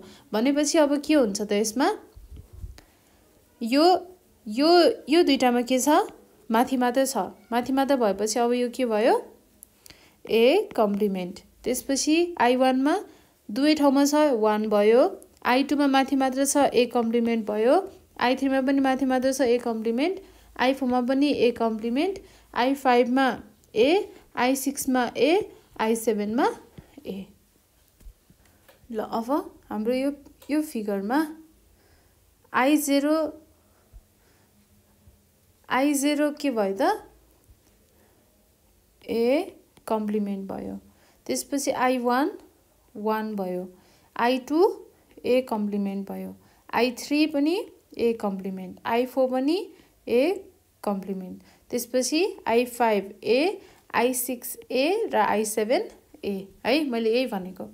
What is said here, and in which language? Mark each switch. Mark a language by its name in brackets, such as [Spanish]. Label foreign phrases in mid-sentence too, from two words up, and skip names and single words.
[Nepali] भनेपछि अब के हुन्छ त यसमा, यो दुईटामा के छ, माथि मात्र छ, माथि मात्र भएपछि अब यो के भयो, ए कम्प्लिमेन्ट। त्यसपछि I1 मा दुवै ठाउँमा छ 1 भयो, I2 मा माथि मात्र छ A कम्प्लिमेन्ट भयो, I3 मा पनि माथि मात्र छ A कम्प्लिमेन्ट, I4 मा पनि A कम्प्लिमेन्ट, I5 मा A, I6 मा A, I7 मा A। ल अब हाम्रो यो फिगरमा I0 के भयो त A कम्प्लिमेन्ट भयो, त्यसपछि I1 1 भयो, I2 A कम्प्लिमेन्ट भयो, I3 पनि A कम्प्लिमेन्ट, I4 पनि A कम्प्लिमेन्ट, त्यसपछि I5 A, I6 A र I7 A है, मैले यही भनेको।